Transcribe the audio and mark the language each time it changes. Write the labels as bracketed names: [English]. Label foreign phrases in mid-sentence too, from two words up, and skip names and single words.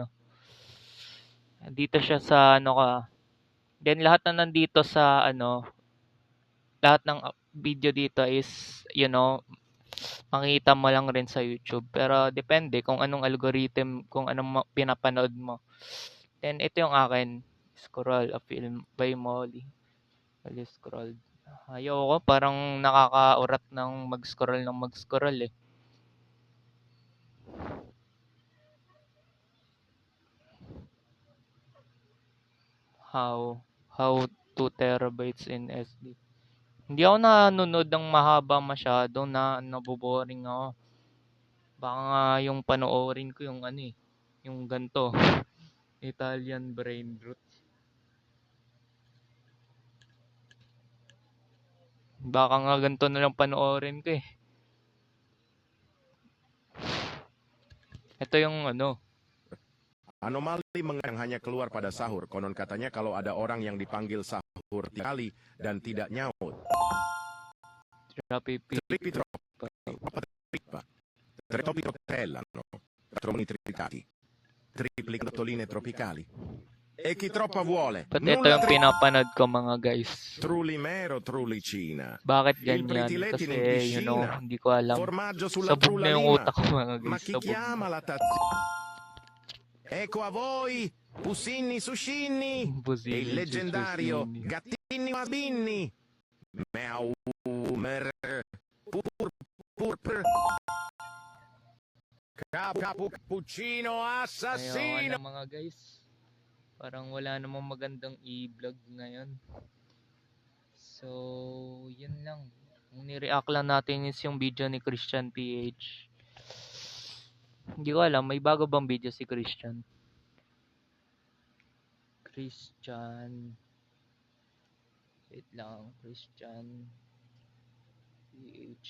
[Filipino] Dito siya sa then lahat na nandito sa lahat ng video dito is makikita mo lang rin sa YouTube. Pero depende kung anong algorithm, kung anong pinapanood mo. Then ito yung akin, [English] Scroll, a film by Molly. Scroll. [Filipino] Ayoko, parang nakakaurat ng mag-scroll eh. [English] How 2 terabytes in SD. [Filipino] Hindi ako nanonood ng mahaba masyado, naboboring ako. Baka nga yung panoorin ko yung yung ganto, [English] Italian brain rot. [Filipino] Baka nga ganto na lang panoorin ko eh. Ito yung [Indonesian] Anomali yang hanya keluar pada sahur. Konon katanya kalau ada orang yang dipanggil sahur 3 kali dan tidak nyaut. Triplictoline tropicali. [Italian] E chi troppa vuole. [Filipino] But ito yung pinapanood ko mga guys. [Italian] Trulimero, trulicina. [Filipino] Bakit ganyan? Kasi hindi ko alam. Sabog na yung utak ko mga guys. [Italian] Ecco a voi, Pussini Suscinni, e il leggendario Gattini Mabinni. Meow, mer, pur, cappuccino assassino. [Filipino] Ayun mga guys. Parang wala namang magandang i-vlog ngayon. So, yun lang. Ang ni-react lang natin is yung video ni Christian PH. Hindi ko alam, may bago bang video si Christian? Wait lang, Christian PH.